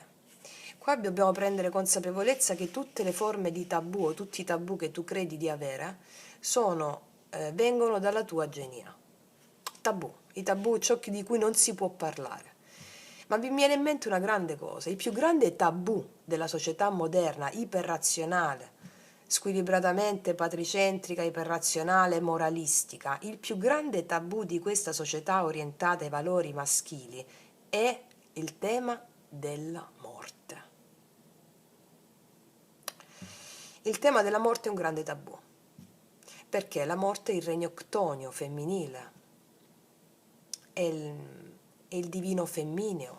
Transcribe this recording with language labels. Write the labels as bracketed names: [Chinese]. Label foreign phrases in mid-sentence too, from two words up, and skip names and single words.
[Italian] Qua dobbiamo prendere consapevolezza che tutte le forme di tabù o tutti i tabù che tu credi di avere vengono dalla tua genia. Tabù, i tabù, ciò di cui non si può parlare. Ma mi viene in mente una grande cosa, il più grande tabù della società moderna, iperrazionale, squilibratamente patricentrica, iperrazionale, moralistica, il più grande tabù di questa società orientata ai valori maschili è il tema della morte. Il tema della morte è un grande tabù, perché la morte è il regno ctonio femminile, è il divino femmineo.